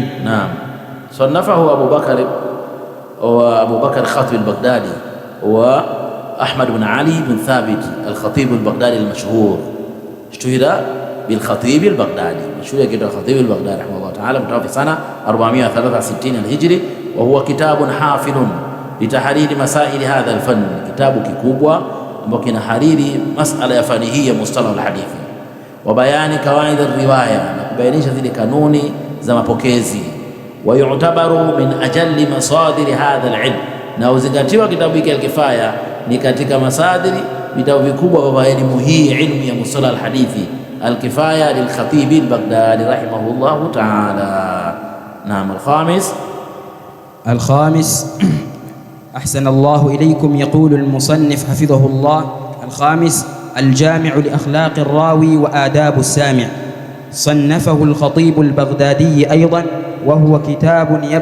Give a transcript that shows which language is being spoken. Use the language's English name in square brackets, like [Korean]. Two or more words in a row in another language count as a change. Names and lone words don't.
[Arabic] نعم. صنفه أبو بكر الخطيب البغدادي وأحمد بن علي بن ثابت الخطيب البغدادي المشهور، اشتهر بالخطيب البغدادي، مشهور كده الخطيب البغدادي رحمه الله تعالى، متوفى سنة 463 الهجري، وهو كتاب حافل لتحرير مسائل هذا الفن، كتاب [Swahili] kikubwa ambacho kinahariri masala ya fani hii ya [Arabic] مصطلح الحديث، وبيان قواعد الرواية, [Swahili] na kubainisha zile kanuni za mapokezi, [Arabic] ويعتبر من أجل مصادر هذا العلم, [Swahili] na uzingatiwa kitabu hiki Al-Kifaya ni katika masadiri vitabu vikubwa vya elimu hii, ilmu ya [Arabic] مصطلح الحديث. الكفاية للخطيب البغدادي رحمه الله تعالى. Naam. الخامس أحسن الله إليكم. يقول المصنف حفظه الله: الخامس الجامع لأخلاق الراوي وآداب السامع، صنفه الخطيب البغدادي أيضا، وهو كتاب